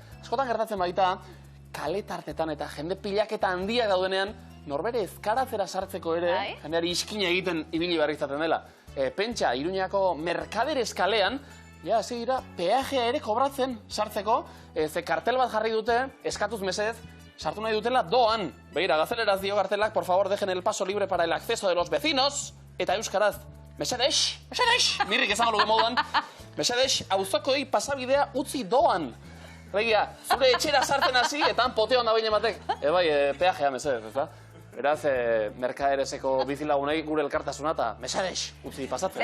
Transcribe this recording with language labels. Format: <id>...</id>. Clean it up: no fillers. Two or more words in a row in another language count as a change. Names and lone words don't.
<eu>Askotan gertatzen baita, kaletartetan eta jende pilaketa handia daudenean, norbere ezkaratzera sartzeko ere, jendeari iskina egiten ibili behar izaten dela. pentsa, Iruñako Mercaderes kalean, ja, hasi dira, peajea ere kobratzen sartzeko, ze kartel bat jarri dute, eskatuz mesedez, sartu nahi dutela doan. Begira, gazeleraz dio kartelak,</eu> <es>por favor, dejen el paso libre para el acceso de los vecinos,</es> <eu>eta euskaraz, mesedez, mirrik esango luke moduan, mesedez, auzokoi pasabidea utzi doan. Begira, zure etxera sartzen hasi, eta poteo handa behin ematek, bai, peajea mesedez, ez da? Beraz, Mercadereseko bizilagunei gure elkartasuna eta mesedez, utzi pasatzen.</eu>